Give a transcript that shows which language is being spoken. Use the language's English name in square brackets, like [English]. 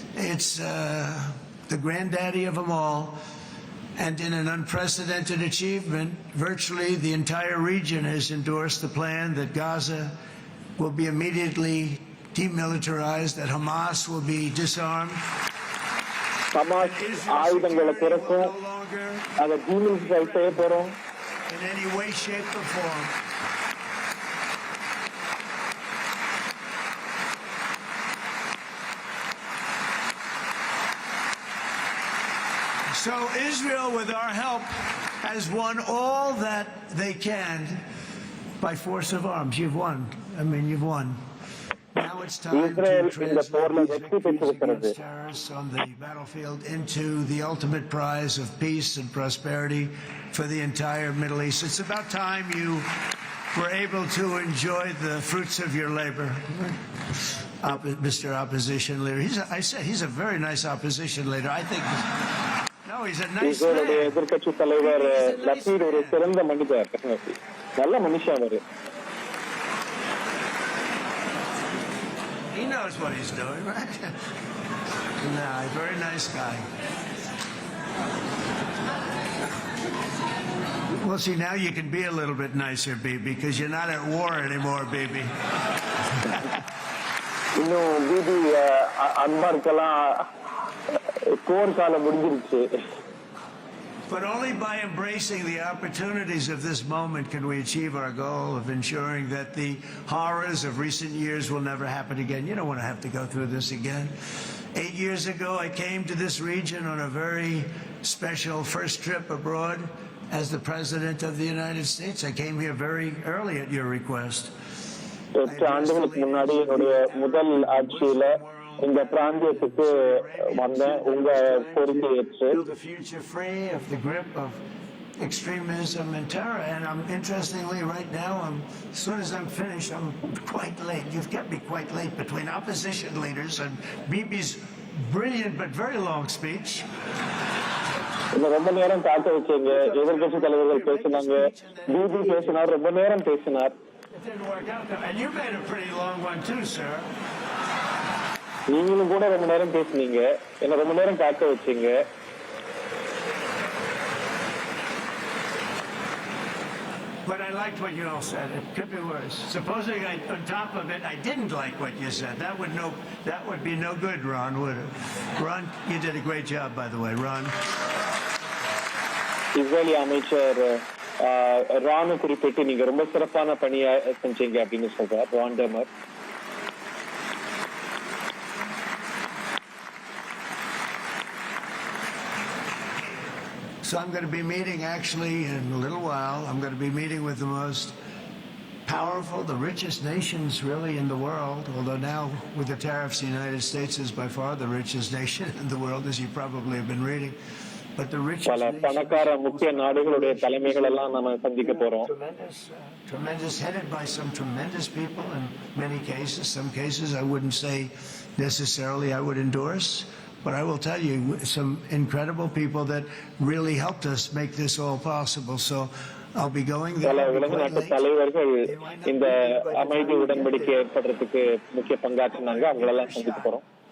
[English] It's the granddaddy of them all. And in an unprecedented achievement, virtually the entire region has endorsed the plan that Gaza will be immediately demilitarized, that Hamas will be disarmed. [Tamil] Hamas ஆயுதங்களை குறைக்கும், அதை demilitarize செய்ய போறோம். [English] In any way, shape or form. So Israel, with our help, has won all that they can by force of arms. You've won. I mean, you've won. Now it's time to translate terrorists on the battlefield into the ultimate prize of peace and prosperity for the entire Middle East. It's about time you were able to enjoy the fruits of your labor. Mr. Opposition Leader. He's a very nice opposition leader. I think... No, he's a nice man. [Tamil] எதிர்க்கட்சி தலைவர் லபீட் ஒரு சிறந்த மனிதர், நல்ல மனுஷன் அவரு. [English] He knows what he's doing, right? No, he's a very nice guy. Well, see, now you can be a little bit nicer, Bibi, because you're not at war anymore, Bibi. [Tamil] இன்னும் BP அன்பா இருக்கலாம், போர் காலம் முடிஞ்சிருச்சு. [English] But only by embracing the opportunities of this moment can we achieve our goal of ensuring that the horrors of recent years will never happen again. You don't want to have to go through this again. 8 years ago, I came to this region on a very special first trip abroad as the President of the United States. I came here very early at your request. [Tamil] 8 ஆண்டுகளுக்கு முன்னாடி என்னுடைய முதல் ஆட்சியில இந்த பிராந்தியத்துக்கு வந்த உங்க கோரிக்கை ஏற்று [English] extremism and terror. And interestingly, right now, as soon as I'm finished, I'm quite late. You've kept me quite late between opposition leaders and Bibi's brilliant but very long speech. [Tamil] ரொம்ப நேரம் காக்க வச்சீங்க. எதிர்கட்சி தலைவர்கள் பேசினாங்க, பிபி பேசினார், ரொம்ப நேரம் பேசினார். [English] It didn't work out, and you made a pretty long one too, sir. [Tamil] நீங்களும் கூட ரொம்ப நேரம் பேசுனீங்க, என்ன ரொம்ப நேரம் காக்க வச்சீங்க. [English] But I liked what you all said. It could be worse. Supposing on top of it, I didn't like what you said. That would be no good, Ron, would it? Ron, you did a great job, by the way, Ron. [Tamil] Israeli அமைச்சர் ராணு குறிப்பிட்டு நீங்க ரொம்ப சிறப்பான பணியா செஞ்சீங்க அப்படின்னு சொல்றார் Ron டெமர். [English] So I'm going to be meeting, actually, in a little while, I'm going to be meeting with the most powerful, the richest nations really in the world, although now with the tariffs, the United States is by far the richest nation in the world, as you probably have been reading. But the richest [Tamil] பணக்கார முக்கிய நாடுகளுடைய தலைமைகள் எல்லாம் நாம சந்திக்க போறோம். [English] Tremendous, headed by some tremendous people in many cases. Some cases I wouldn't say necessarily I would endorse. But I will tell you, some incredible people that really helped us make this all possible. So I'll be going there. [Tamil] உலக நாட்டு தலைவர்கள் இந்த அமைதி உடன்படிக்கை ஏற்படுறதுக்கு முக்கிய பங்காற்றினாங்க, அவங்களெல்லாம் சந்திக்க போறோம்.